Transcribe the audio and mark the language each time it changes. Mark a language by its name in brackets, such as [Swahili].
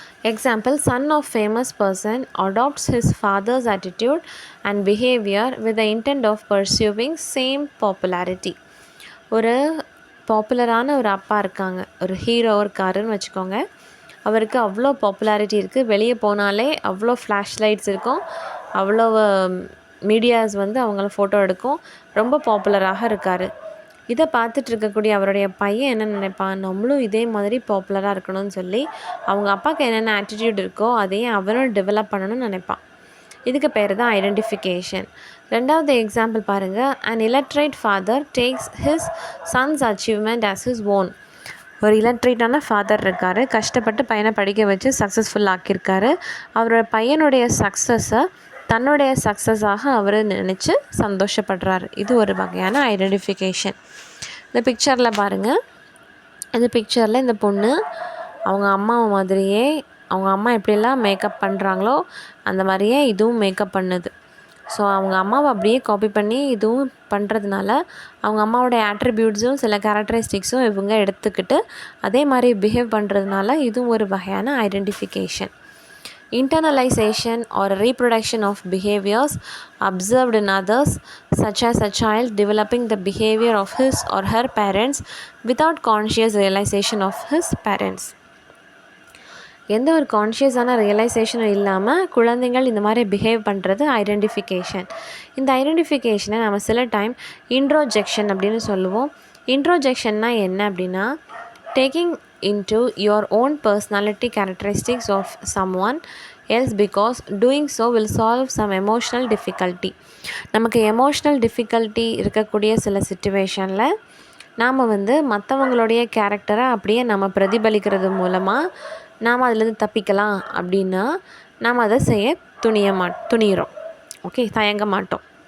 [English] Example, son of famous person adopts his father's attitude and behavior with the intent of pursuing same popularity. [Tamil] ஒரு பாப்புலரான ஒரு அப்பா இருக்காங்க, ஒரு ஹீரோ இருக்காருன்னு வச்சுக்கோங்க. அவருக்கு அவ்வளோ பாப்புலாரிட்டி இருக்குது, வெளியே போனாலே அவ்வளோ ஃப்ளாஷ் லைட்ஸ் இருக்கும், அவ்வளோ மீடியாஸ் வந்து அவங்கள ஃபோட்டோ எடுக்கும், ரொம்ப பாப்புலராக இருக்கார். இதை பார்த்துட்டு இருக்கக்கூடிய அவருடைய பையன் என்ன நினைப்பான், நம்மளும் இதே மாதிரி பாப்புலராக இருக்கணும்னு சொல்லி அவங்க அப்பாவுக்கு என்னென்ன ஆட்டிடியூட் இருக்கோ அதையே அவனும் டெவலப் பண்ணணும்னு நினைப்பான். இதுக்கு பேர் தான் ஐடென்டிஃபிகேஷன். 2வது எக்ஸாம்பிள் பாருங்கள். [English] an illiterate father takes his son's achievement as his own. [Tamil] ஒரு இல்லட்ரேட்டான ஃபாதர் இருக்கார், கஷ்டப்பட்டு பையனை படிக்க வச்சு சக்ஸஸ்ஃபுல் ஆக்கியிருக்காரு. அவரோட பையனுடைய சக்ஸஸை தன்னுடைய சக்ஸஸாக அவர் நினச்சி சந்தோஷப்படுறாரு. இது ஒரு வகையான ஐடென்டிஃபிகேஷன். இந்த பிக்சரில் பாருங்கள். இந்த பிக்சரில் இந்த பொண்ணு அவங்க அம்மாவை மாதிரியே, அவங்க அம்மா எப்படிலாம் மேக்கப் பண்ணுறாங்களோ அந்த மாதிரியே இதுவும் மேக்கப் பண்ணுது. ஸோ அவங்க அம்மாவை அப்படியே காப்பி பண்ணி இதுவும் பண்ணுறதுனால அவங்க அம்மாவோடைய ஆட்ரிபியூட்ஸும் சில கேரக்டரிஸ்டிக்ஸும் இவங்க எடுத்துக்கிட்டு அதே மாதிரி பிஹேவ் பண்ணுறதுனால இதுவும் ஒரு வகையான identification. [English] Internalization or reproduction of behaviors observed in others, such as a child developing the behavior of his or her parents without conscious realization of his parents. [Tamil] எந்த ஒரு கான்ஷியஸான ரியலைசேஷனும் இல்லாமல் குழந்தைகள் இந்த மாதிரி பிஹேவ் பண்ணுறது ஐடென்டிஃபிகேஷன். இந்த ஐடென்டிஃபிகேஷனை நம்ம சில டைம் இன்ட்ரோஜெக்ஷன் அப்படின்னு சொல்லுவோம். இன்ட்ரோஜெக்ஷன்னா என்ன அப்படின்னா, [English] taking into your own personality characteristics of someone else because doing so will solve some emotional difficulty. [Tamil] நமக்கு எமோஷ்னல் டிஃபிகல்ட்டி இருக்கக்கூடிய சில சிச்சுவேஷனில் நாம் வந்து மற்றவங்களுடைய கேரக்டரை அப்படியே நம்ம பிரதிபலிக்கிறது மூலமாக நாம் அதிலேருந்து தப்பிக்கலாம் அப்படின்னா நாம் அதை செய்ய துணிகிறோம். ஓகே, தயங்க மாட்டோம்.